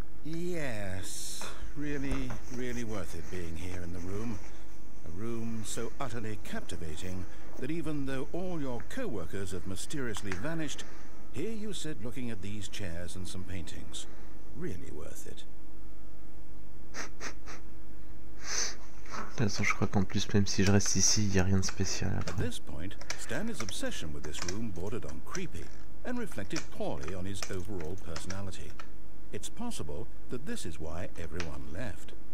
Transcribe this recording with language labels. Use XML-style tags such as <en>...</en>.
<en>Yes, really, really worth it being here in the room. A room so utterly captivating that even though all your co-workers have mysteriously vanished, here you sit looking at these chairs and some paintings. Really worth it.</en> <fr>De toute façon, je crois qu'en plus, même si je reste ici, il n'y a rien de spécial</fr> <en>At</en> <fr>après.</fr> <en>this point, Stanley's obsession with this room bordered on creepy and reflected poorly on his overall personality. It's possible that this is why everyone left.</en>